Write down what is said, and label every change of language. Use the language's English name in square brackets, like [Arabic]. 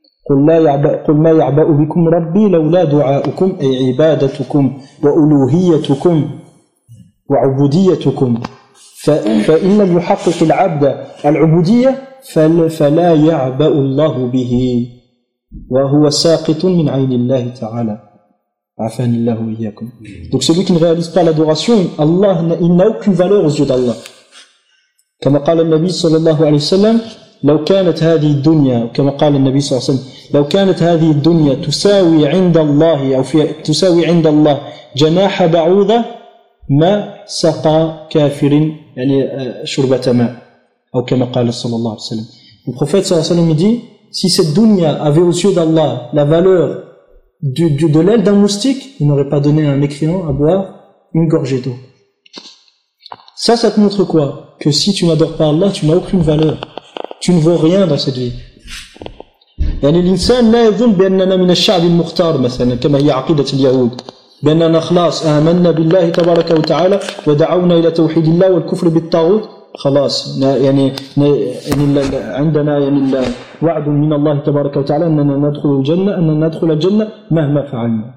[Arabic] قل لا يعبأ قل ما يعبأ بكم ربي لولا دعاؤكم أي عبادتكم وألوهيتكم وعبوديتكم. فإن لم يحقق العبد العبودية فلا يعبأ الله به وهو ساقط من عين الله تعالى عفاني الله إياكم. [French] Donc celui qui ne réalise pas l'adoration, Allah, il n'a aucune valeur aux yeux d'Allah. [Arabic] كما قال النبي صلى الله عليه وسلم: لو كانت هذه الدنيا كما قال النبي صلى الله عليه وسلم لو كانت هذه الدنيا تساوي عند الله أو في تساوي عند الله جناح بعوضة ما سقى كافر يعني شربة ماء أو كما قال صلى الله عليه وسلم. النبي صلى الله عليه وسلم [French] dit: si cette dunya avait aux yeux d'Allah la valeur de l'aile d'un moustique, il n'aurait pas donné à un mécréant à boire une gorgée d'eau. Ça te montre quoi? Que si tu n'adores pas Allah, tu n'as aucune valeur, tu ne vaux rien dans cette vie. [Arabic] يعني الإنسان لا يظن بأننا من الشعب المختار مثلا كما هي عقيدة اليهود بأننا خلاص آمنا بالله تبارك وتعالى ودعونا إلى توحيد الله والكفر بالطاغوت خلاص يعني عندنا يعني وعد من الله تبارك وتعالى أننا ندخل الجنة أننا ندخل الجنة مهما فعلنا.